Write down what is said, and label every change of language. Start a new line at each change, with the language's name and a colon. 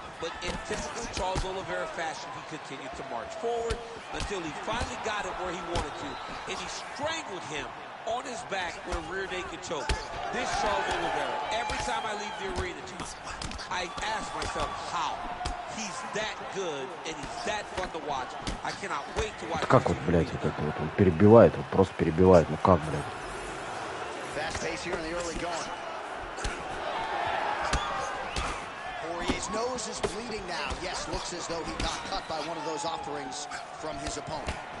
English: But in typical Charles Oliveira fashion, he continued to march forward until he finally got it where he wanted to, and he strangled him on his back with a rear naked choke. This Charles Oliveira, every time I leave the arena, I ask myself how. He's that good, and he's that fun to watch. I cannot wait to watch.
Russian: Как вот, блядь, вот это вот он перебивает, вот просто перебивает, ну как, блядь?
English: Fast pace here in the early going. Poirier's nose is bleeding now. Yes, looks as though he got cut by one of those offerings from his opponent.